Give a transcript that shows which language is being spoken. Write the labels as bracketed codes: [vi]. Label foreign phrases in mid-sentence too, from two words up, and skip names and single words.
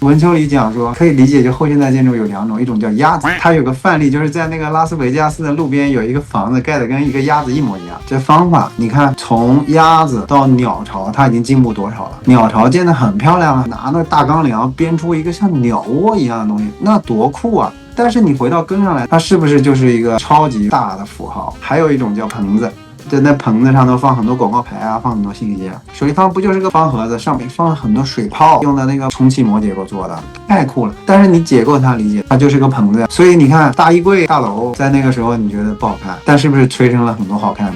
[zh] 文丘里講說，可以理解，就後現代建築有兩種，一種叫鴨子，它有個範例，就是在那個拉斯維加斯的路邊有一個房子蓋的跟一個鴨子一模一樣。這方法你看，從鴨子到鳥巢，它已經進步多少了？鳥巢建得很漂亮啊，拿那大鋼梁編出一個像鳥窩一樣的東西，那多酷啊！但是你回到根上來，它是不是就是一個超級大的符號？還有一種叫棚子，在那棚子上頭放很多廣告牌啊，放很多信息啊。水立方不就是個方盒子，上面放了很多水泡，用的那個充氣膜結構做的，太酷了。但是你解構它，理解它就是個棚子。所以你看大衣櫃大樓，在那個時候你覺得不好看，但是不是催生了很多好看的？